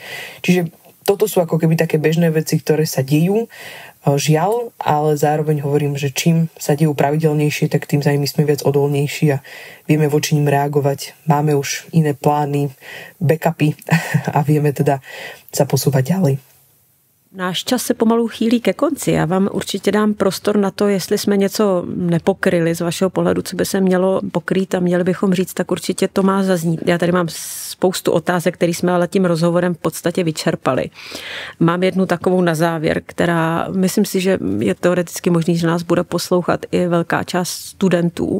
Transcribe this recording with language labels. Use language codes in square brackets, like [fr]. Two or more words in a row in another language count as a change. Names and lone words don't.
[sk] Čiže toto sú ako keby také bežné veci, ktoré sa dejú. Žiaľ, ale zároveň hovorím, že čím sa dejú pravidelnejšie, tak tým my sme viac odolnejší a vieme voči nim reagovať. Máme už iné plány, backupy a vieme teda sa posúvať ďalej. [cs] Náš čas se pomalu chýlí ke konci. Já vám určitě dám prostor na to, jestli jsme něco nepokryli z vašeho pohledu, co by se mělo pokrýt a měli bychom říct, tak určitě to má zaznít. Já tady mám spoustu otázek, které jsme ale tím rozhovorem v podstatě vyčerpali. Mám jednu takovou na závěr, která myslím si, že je teoreticky možný, že nás bude poslouchat i velká část studentů.